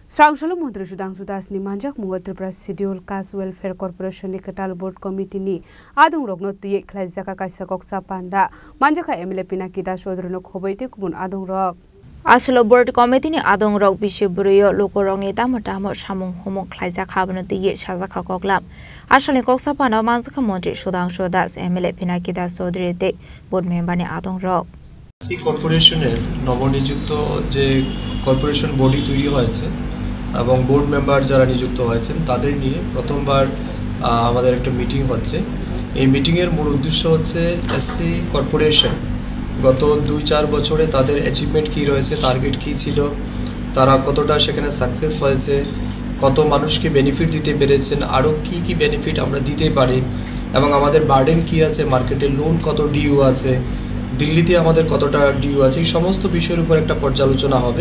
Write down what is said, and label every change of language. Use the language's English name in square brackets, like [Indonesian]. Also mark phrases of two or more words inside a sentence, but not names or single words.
[Kok Borok] Srangsalo Mantri Sudhanshu Dasni manjak Uttar Pradesh Schedule Caste Welfare Corporation ni Ketal [English] Board Committee [Kok Borok] ni adung rokno tiye khlaijaka kaisa koksa panda manjaka MLA Pinaki Das Chodrino khobaite kumun adung rok Aslo [English] Board Committee [Kok Borok] ni adung rok bisiburiyo lokorok ni tamotamo samung homong khlaijak habano tiye sajaka koklam asale koksa panda manjaka Mantri Sudhanshu Das MLA Pinaki Das Chodri te [English] board member [Kok Borok] ni adung rok [Bangla] সি কর্পোরেশনের নবনিযুক্ত যে [English] corporation body [Bangla] তৈরি হয়েছে এবং [English] board member [Bangla] যারা নিযুক্ত হয়েছেন তাদের নিয়ে প্রথমবার আমাদের একটা মিটিং হচ্ছে। এই মিটিংয়ের মূল উদ্দেশ্য হচ্ছে এসসি কর্পোরেশন গত 2-4 বছরে তাদের অ্যাচিভমেন্ট কী রয়েছে, টার্গেট কী ছিল, তারা কতটা সেখানে সাকসেস হয়েছে, কত মানুষকে বেনিফিট দিতে পেরেছেন, আরও কী কী বেনিফিট আমরা দিতে পারি এবং আমাদের বার্ডেন কী আছে, মার্কেটে লোন কত ডিউ আছে, দিল্লিতে আমাদের কতটা ডিউ আছে, এই সমস্ত বিষয়ের উপর একটা পর্যালোচনা হবে।